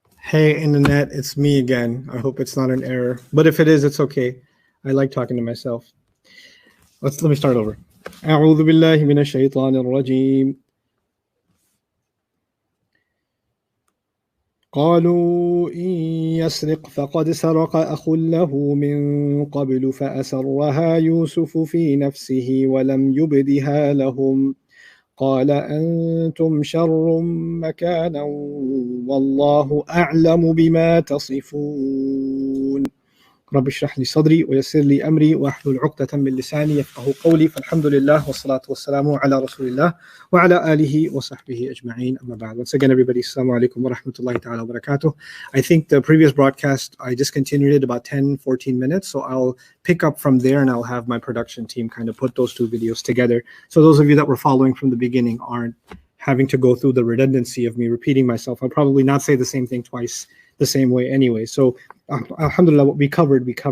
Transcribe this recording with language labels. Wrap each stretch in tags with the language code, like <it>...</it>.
<en>Hey, internet, it's me again. I hope it's not an error. But if it is, it's okay. I like talking to myself. Let me start over.</en> <ar>أعوذ بالله من الشيطان الرجيم. قالوا إن يسرق فقد سرق أخ له من قبل فأسرها يوسف في نفسه ولم يبدها لهم قال أنتم شر مكانا والله أعلم بما تصفون رب اشرح لي صدري ويسر لي أمري واحلل عقدة من لساني يفقهوا قولي فالحمد لله والصلاة والسلام على رسول الله وعلى آله وصحبه أجمعين أما بعد.</ar> <en>Once again, everybody,</en> <ar>assalamu alaikum wa rahmatullahi ta'ala wa barakatuh.</ar> <en>I think the previous broadcast, I discontinued it about 10-14 minutes, so I'll pick up from there and I'll have my production team kind of put those two videos together. So those of you that were following from the beginning aren't having to go through the redundancy of me repeating myself. I'll probably not say the same thing twice the same way anyway. So alhamdulillah, what we covered.</en>